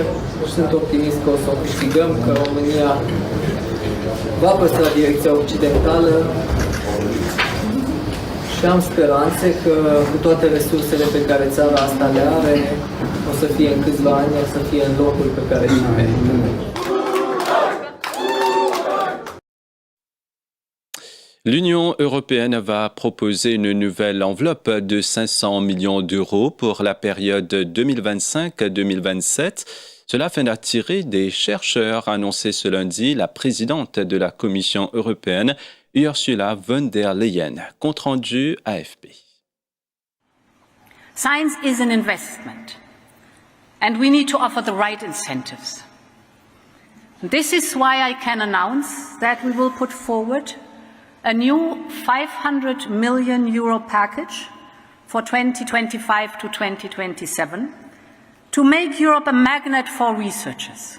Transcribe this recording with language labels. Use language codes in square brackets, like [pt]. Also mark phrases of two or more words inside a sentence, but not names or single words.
[ro] Sunt optimist că o să o câștigăm, că România va păstra direcția occidentală și am speranțe că cu toate resursele pe care țara asta le are, o să fie în câțiva ani, o să fie în locul pe care și merită. [fr] L'Union européenne va proposer une nouvelle enveloppe de 500 millions d'euros pour la période 2025-2027. Cela afin d'attirer des chercheurs, a annoncé ce lundi la présidente de la Commission européenne, Ursula von der Leyen. Compte rendu AFP. [en] Science is an investment, and we need to offer the right incentives. This is why I can announce that we will put forward a new 500 million euro package for 2025 to 2027 to make Europe a magnet for researchers.